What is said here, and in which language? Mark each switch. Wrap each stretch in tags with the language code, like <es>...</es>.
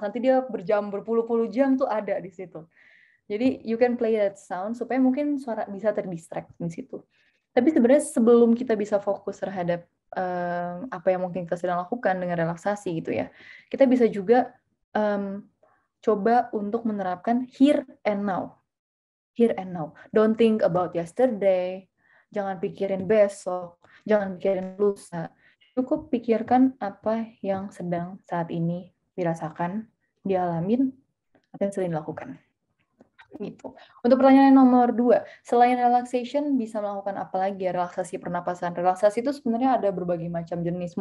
<id>Nanti dia berpuluh-puluh jam tuh ada di situ. Jadi</id> <en>you can play that sound</en> <id>supaya mungkin suara bisa terdistract di situ. Tapi sebenarnya sebelum kita bisa fokus terhadap apa yang mungkin kita sedang lakukan dengan relaksasi gitu ya, kita bisa juga coba untuk menerapkan</id> <en>here and now. Here and now. Don't think about yesterday.</en> <id>Jangan pikirin besok. Jangan pikirin lusa. Cukup pikirkan apa yang sedang saat ini dirasakan, dialamin, atau yang sering dilakukan. Gitu. Untuk pertanyaan nomor 2, selain relaxation bisa melakukan apa lagi ya? Relaksasi pernapasan. Relaksasi itu sebenarnya ada berbagai macam jenis.</id>